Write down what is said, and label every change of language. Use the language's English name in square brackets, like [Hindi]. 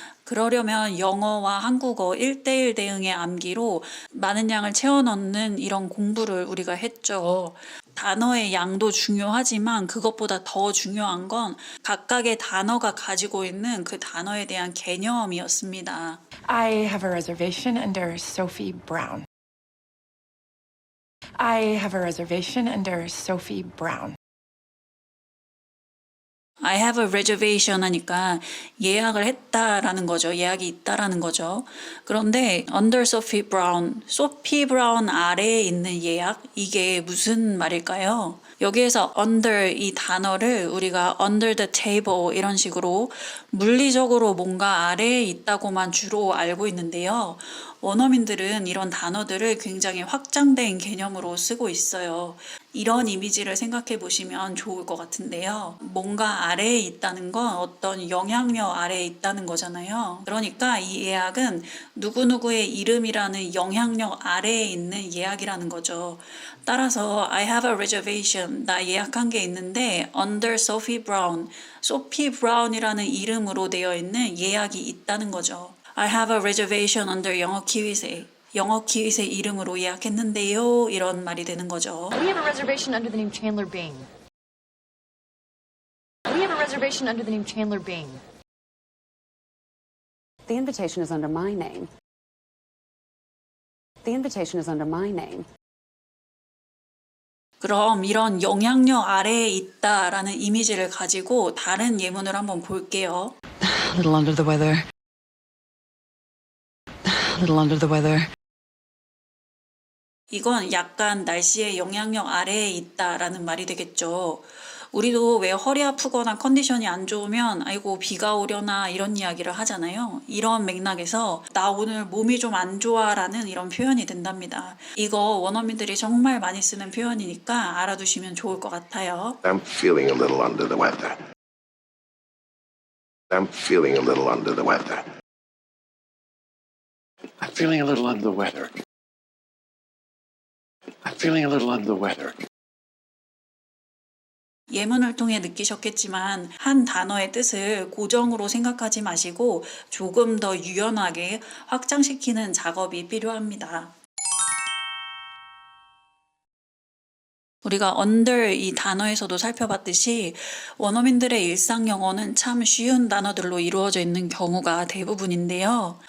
[Korean] 그러려면 영어와 한국어 1대1 대응의 암기로 많은 양을 채워 넣는 이런 공부를 우리가 했죠. 단어의 양도 중요하지만 그것보다 더 중요한 건 각각의 단어가 가지고 있는 그 단어에 대한 개념이었습니다. [English] I have a reservation under Sophie Brown. I have a reservation under Sophie Brown. I have a reservation [Korean] 하니까 예약을 했다라는 거죠. 예약이 있다라는 거죠. 그런데 [English] under Sophie Brown, [Korean] 소피 브라운 아래에 있는 예약, 이게 무슨 말일까요? 여기에서 under 이 단어를 우리가 [English] under the table [Korean] 이런 식으로 물리적으로 뭔가 아래에 있다고만 주로 알고 있는데요. 원어민들은 이런 단어들을 굉장히 확장된 개념으로 쓰고 있어요. 이런 이미지를 생각해 보시면 좋을 것 같은데요. 뭔가 아래에 있다는 건 어떤 영향력 아래에 있다는 거잖아요. 그러니까 이 예약은 누구누구의 이름이라는 영향력 아래에 있는 예약이라는 거죠. 따라서 [English] I have a reservation, [Korean] 나 예약한 게 있는데 [English] under Sophie Brown, [Korean] 소피 브라운이라는 이름으로 되어 있는 예약이 있다는 거죠. [English] I have a reservation under 영어 키위세. [Korean] 영어 키윗의 이름으로 예약했는데요. 이런 말이 되는 거죠. [English] We have a reservation under the name Chandler Bing. We have a reservation under the name Chandler Bing. The invitation is under my name. The invitation is under my name. [Korean] 그럼 이런 영향력 아래에 있다라는 이미지를 가지고 다른 예문을 한번 볼게요. [English] A little under the weather. A little under the weather. [Korean] 이건 약간 날씨의 영향력 아래에 있다라는 말이 되겠죠. 우리도 왜 허리 아프거나 컨디션이 안 좋으면 아이고 비가 오려나 이런 이야기를 하잖아요. 이런 맥락에서 나 오늘 몸이 좀 안 좋아라는 이런 표현이 된답니다. 이거 원어민들이 정말 많이 쓰는 표현이니까 알아두시면 좋을 것 같아요. [English] I'm feeling a little under the weather. I'm feeling a little under the weather. I'm feeling a little under the weather. I'm feeling a little under the weather. [Korean] 예문을 통해 느끼셨겠지만 한 단어의 뜻을 고정으로 생각하지 마시고 조금 더 유연하게 확장시키는 작업이 필요합니다. 우리가 under 이 단어에서도 살펴봤듯이 원어민들의 일상 영어는 참 쉬운 단어들로 이루어져 있는 경우가 대부분인데요.